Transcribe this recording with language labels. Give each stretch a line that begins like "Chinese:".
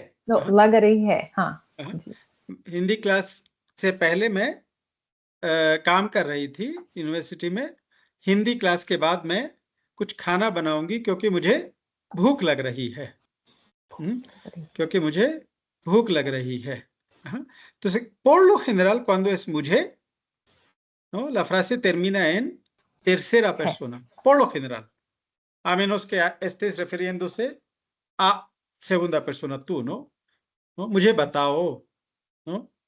Hindi: लग रही है, हाँ जी। हिंदी क्लास से पहले मैं काम कर रही थी यूनिवर्सिटी में। हिंदी क्लास के बाद मैं कुछ खाना बनाऊंगी क्योंकि मुझे भूख लग रही है। क्योंकि मुझे भूख लग रही है।
Spanish: Entonces, por lo general, cuando es mujer, ¿no? La frase termina en tercera persona, por lo general, a menos que estés refiriéndose a segunda persona, tú, ¿no?
Hindi: मुझे बताओ, ¿no?